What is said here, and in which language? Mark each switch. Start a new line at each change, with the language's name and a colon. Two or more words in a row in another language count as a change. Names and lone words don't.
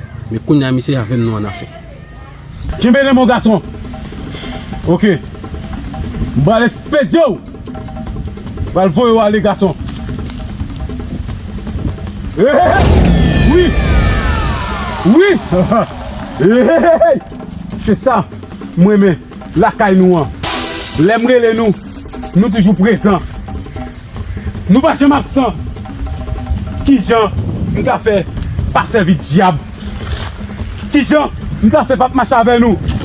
Haitian Creole: Men kounye a misye avèm nou an afè. Kenbe le, mon gason. Ok. Mwen al espèdi ou. Mwen al voye ou ale, gason. Hey, hey, hey. Oui. Oui. Hey, hey, hey. Se sa. Mwen men. lakay nou an. Lè m rele nou, nou toujou prezan. Nou pa janm absan. Ki jan nou ka fè pa sèvi dyab? Ki jan nou ka fè pa mache avèk nou?